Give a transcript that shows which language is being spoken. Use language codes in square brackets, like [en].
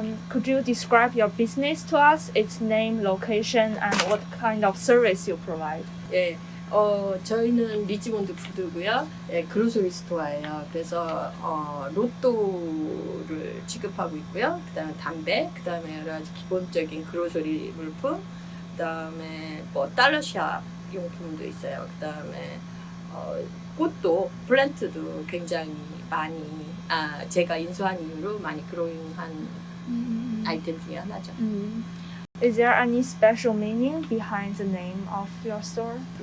[en] Could you describe your business to us? Its name, location, and what kind of service you provide? [ko] 예, 저희는 리치몬드 푸드고요. 예, 그로서리 스토어예요. 그래서 로또를 취급하고 있고요. 그다음에 담배, 그다음에 여러 가지 기본적인 그로서리 물품, 그다음에 뭐 달러샵 용품도 있어요. 그다음에 꽃도 플랜트도 굉장히 많이 제가 인수한 이후로 많이 그로잉한 아이템 중에 하나죠. [en] Is there any special meaning behind the name of your store?